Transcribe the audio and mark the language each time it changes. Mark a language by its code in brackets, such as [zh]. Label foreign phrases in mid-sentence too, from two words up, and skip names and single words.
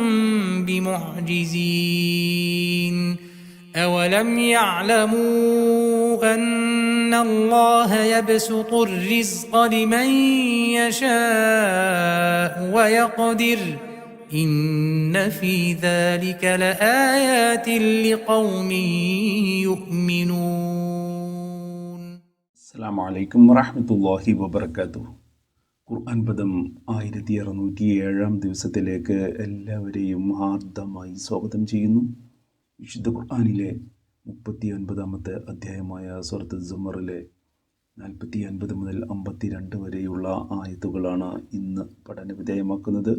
[ar] بمعجزين أولم يعلموا أن الله يبسط الرزق لمن يشاء ويقدر إن في ذلك لآيات لقوم يؤمنون. السلام عليكم ورحمة الله وبركاته. [ml] ഖുർആൻ പദം 1607 ദിവസത്തിലേക്ക് എല്ലാവരെയും ഹാർദമായി സ്വാഗതം ചെയ്യുന്നു. വിശുദ്ധ ഖുർആനിലെ 39-ാമത്തെ അധ്യായമായ സൂറത്ത് സുമറിലെ 49 മുതൽ 52 വരെയുള്ള ആയത്തുകളാണ് ഇന്ന് പഠനവിധേയമാക്കുന്നത്.